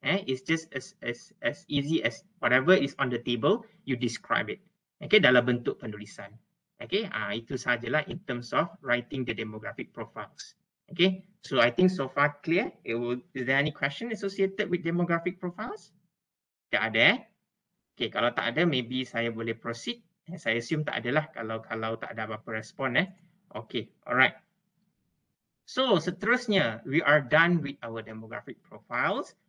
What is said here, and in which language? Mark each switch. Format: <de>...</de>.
<en>It's just as easy as whatever is on the table, you describe it. Okay,</en> <ms>dalam bentuk penulisan.</ms> <en>Okay,</en> <ms>itu sahajalah</ms> <en>in terms of writing the demographic profiles. Okay, so I think so far clear. Is there any question associated with demographic profiles?</en> <ms>Tak ada. Okay, kalau tak ada, maybe saya boleh proceed. Saya assume tak adalah kalau tak ada apa-apa respon.</ms> <en>Okay, alright. So,</en> <ms>seterusnya,</ms> <en>we are done with our demographic profiles.</en>